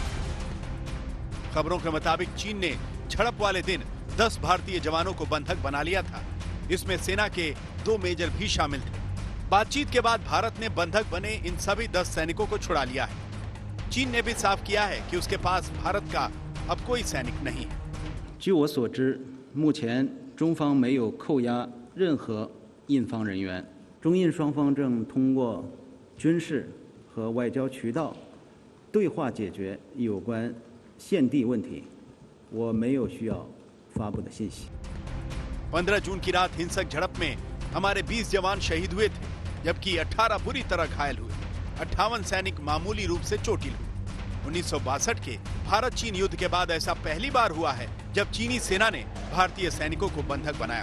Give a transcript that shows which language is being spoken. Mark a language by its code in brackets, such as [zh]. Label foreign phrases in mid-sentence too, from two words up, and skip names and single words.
[hi] खबरों के मुताबिक चीन ने झड़प वाले दिन 10 भारतीय जवानों को बंधक बना लिया था। इसमें सेना के 2 मेजर भी शामिल थे। बातचीत के बाद भारत ने बंधक बने इन सभी 10 सैनिकों को छुड़ा लिया है। चीन ने भी साफ किया है कि उसके पास भारत का अब कोई सैनिक नहीं है। [zh] 据我所知，目前中方没有扣押任何印方人员，中印双方正通过军事和外交渠道对话解决有关现地问题，我没有需要发布的信息。 [hi] 15 जून की रात हिंसक झड़प में हमारे 20 जवान शहीद हुए थे, जबकि 18 बुरी तरह घायल हुए। 58 सैनिक मामूली रूप से चोटिल हुए। 1962 के भारत चीन युद्ध के बाद ऐसा पहली बार हुआ है जब चीनी सेना ने भारतीय सैनिकों को बंधक बनाया।